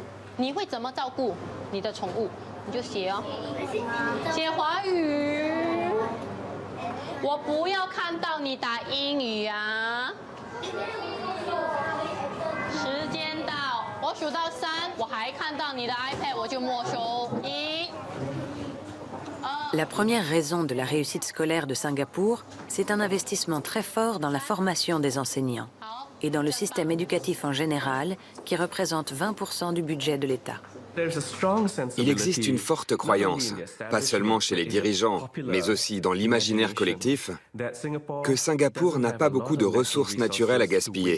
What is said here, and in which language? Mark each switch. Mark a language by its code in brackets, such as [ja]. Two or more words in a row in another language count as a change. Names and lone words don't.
[zh] 你会怎么照顾你的宠物？你就写哦，写华语。我不要看到你打英语啊！时间到，我数到3，我还看到你的 iPad， 我就没收。1、 [fr] La première raison de la réussite scolaire de Singapour, c'est un investissement très fort dans la formation des enseignants et dans le système éducatif en général, qui représente 20% du budget de l'État. Il existe une forte croyance, pas seulement chez les dirigeants, mais aussi dans l'imaginaire collectif, que Singapour n'a pas beaucoup de ressources naturelles à gaspiller.